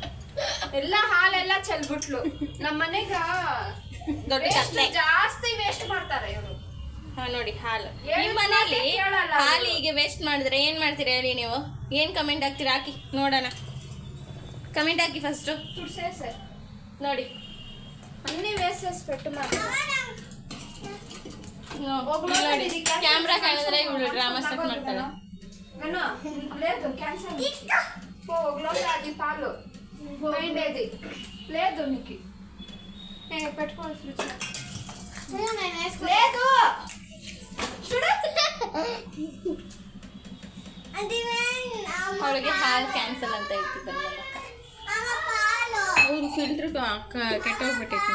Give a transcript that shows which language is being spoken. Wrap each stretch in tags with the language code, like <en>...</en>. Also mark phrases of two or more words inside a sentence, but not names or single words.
<kn>ಎಲ್ಲ ಹಾಲೆಲ್ಲ ಚೆಲ್ಬಿಟ್ಲು. ನಮ್ಮ ಮನೆಗ ದೊಡ್ಡ ಕತ್ತೆ. ಜಾಸ್ತಿ ವೇಸ್ಟ್ ಮಾಡ್ತಾರೆ ಇವರು. ಹಾ ನೋಡಿ ಹಾಲು. ಏನು ನಿಮ್ಮ ಮನೇಲಿ ಕೇಳಲ್ಲ ಅವ್ರು. ಹಾಲು ಹೀಗೆ ವೇಸ್ಟ್ ಮಾಡಿದ್ರೆ ಏನು ಮಾಡ್ತೀರಾ ಹೇಳಿ ನೀವು? ಏನು ಕಮೆಂಟ್ ಹಾಕ್ತೀರಾ? ಹಾಕಿ ನೋಡೋಣ. ಕಮೆಂಟ್ ಹಾಕಿ ಫಸ್ಟು ತುಡ್ಸೆ ಸರ್ ನೋಡಿ.</kn> <te>ಅన్నీ వేసేసి పెట్టు</te> <kn>ನೋಡಿ ಕ್ಯಾಮ್ರಾ ಕಾಣಿದ್ರೆ ಇವಳು</kn> <en>drama start</en> <kn>ಮಾಡ್ತಾಳೆ.</kn> <te>లేదు క్యాన్సర్ ఒకలో అది పాలు పోయిండేది లేదు నీకు పెట్టుకోవాలి ఫ్రిడ్జ్ లేదు చూడు</te> <kn>ಅವಳಿಗೆ ಹಾಲು ಕ್ಯಾನ್ಸಲ್ ಅಂತ ಹೇಳ್ತಿದ್ದಾರೆ ನಮ್ಮ ಅಕ್ಕ. ಅವ್ರು ಫಿಲ್ಟ್ರ್ ಕೆಟ್ಟೋಗ್ಬಿಟ್ಟಿತ್ತು.</kn>